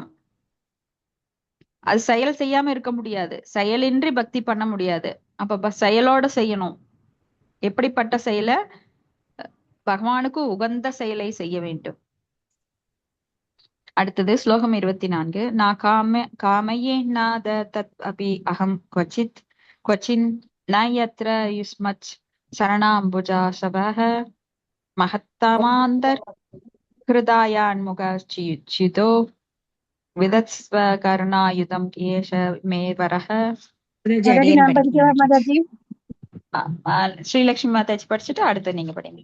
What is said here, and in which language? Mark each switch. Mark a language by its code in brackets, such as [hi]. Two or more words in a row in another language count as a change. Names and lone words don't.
[ta] அது செயல் செய்யாம இருக்க முடியாது, செயலின்றி பக்தி பண்ண முடியாது. அப்ப செயலோட செய்யணும். எப்படிப்பட்ட செயலை? பகவானுக்கு உகந்த செயலை செய்ய வேண்டும். அடுத்தது ஸ்லோகம் 24. [sa] नान् कामये नाथ तत् अपि अहम् क्वचिन् न यत्र युष्मत् चरणाम्बुजा सवः महत्तमान्तर् हृदयान्मुखच्युतो विधत्स्व करुणायुतम् एष मे वरः. [ta] நான் படிக்கவா மாதாஜி? ஸ்ரீலட்சுமி மாதாஜி படிச்சுட்டு அடுத்து நீங்க படிங்க.